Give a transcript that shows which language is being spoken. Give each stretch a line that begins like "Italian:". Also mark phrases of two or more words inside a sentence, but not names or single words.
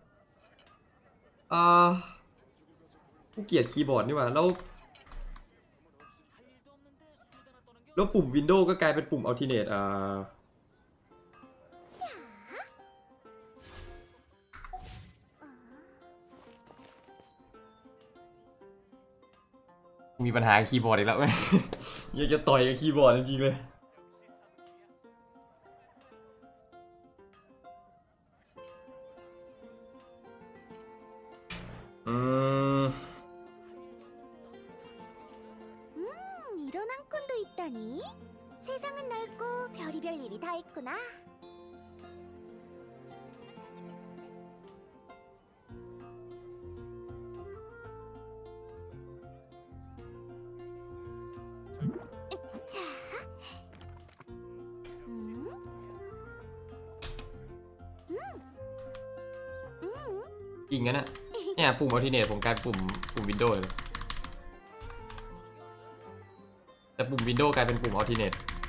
Thai: กูเกลียดคีย์บอร์ดนี่หว่าแล้วปุ่มวินโดว์ก็กลายเป็นปุ่มอัลติเนตมีปัญหาคีย์บอร์ดอีกแล้ว อยากจะต่อยกับคีย์บอร์ดจริงๆเลย
Korean: 이런 한건도 있다니? 세상은 넓고 별의별 일이 다 있구나. 자,
Thai: จริงงั้นอะเนี่ยปุ่มอัลติเนตผมกลายเป็นปุ่มวินโดว์เลย แต่ปุ่มวินโดว์กลายเป็นปุ่มอัลติเนต